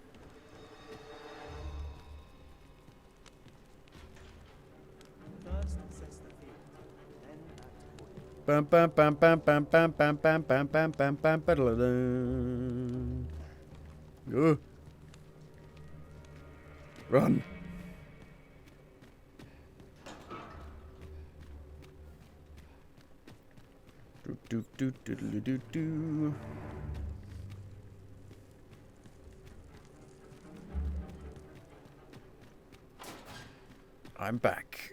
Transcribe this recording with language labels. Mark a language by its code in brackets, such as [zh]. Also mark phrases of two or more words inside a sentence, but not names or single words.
[en] Bam bam bam bam bam bam bam bam bam bam bam bam ba-da-da-dum. Run. Do do do do do do do. I'm back.